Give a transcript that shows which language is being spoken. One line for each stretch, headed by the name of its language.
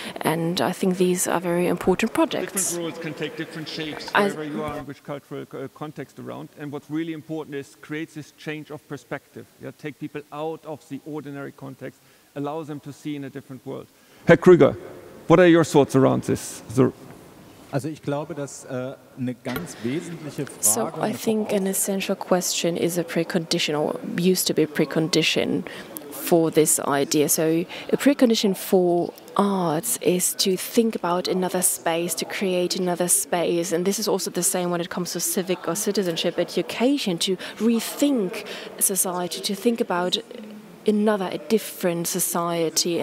English: And I think these are very important projects. Different roles can take different shapes wherever you are, in which cultural context around. And what's really important is creates this change of perspective. Yeah? Take people out of the ordinary context, allows them to see in a different world. Herr Krüger, what are your thoughts around this?
German: Also ich glaube, dass eine ganz wesentliche Frage.
English: So I think an essential question is a precondition, or used to be a precondition for this idea. So a precondition for arts is to think about another space, to create another space. And this is also the same when it comes to civic or citizenship education, to rethink society, to think about a different society.